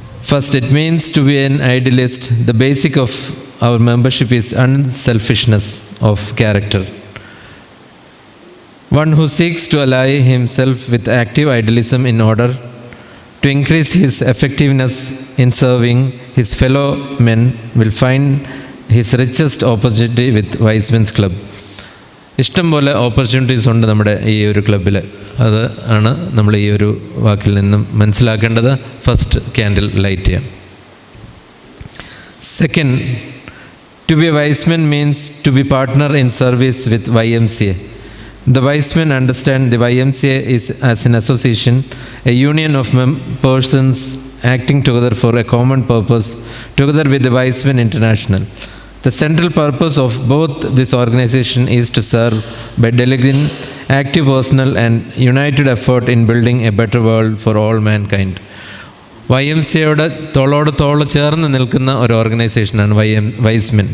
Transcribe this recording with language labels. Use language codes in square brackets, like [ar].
[en] First, it means to be an idealist. The basic of our membership is unselfishness of character. One who seeks to ally himself with active idealism in order to increase his effectiveness in serving his fellow men will find his richest opportunity with Wise Men's Club. [ml] ഇഷ്ടം പോലെ opportunities ഉണ്ട് നമ്മുടെ ഈ ഒരു ക്ലബിൽ. അത് ആണ് നമ്മൾ ഈ ഒരു വാക്കിൽ നിന്നും മനസ്സിലാക്കേണ്ടത്. ഫസ്റ്റ് ക്യാൻഡിൽ ലൈറ്റ് ചെയ്യാം. [en] Second, to be a wise men means to be partner in service with YMCA. The wise men understand the YMCA is as an association, a union of persons acting together for a common purpose, together with the Wise Men International. The central purpose of both this organization is to serve by delegating active personal and united effort in building a better world for all mankind. [ml] YMCAയുടെ തോളോട് തോൾ ചേർന്ന് നിൽക്കുന്ന ഒരു ഓർഗനൈസേഷനാണ് vice men.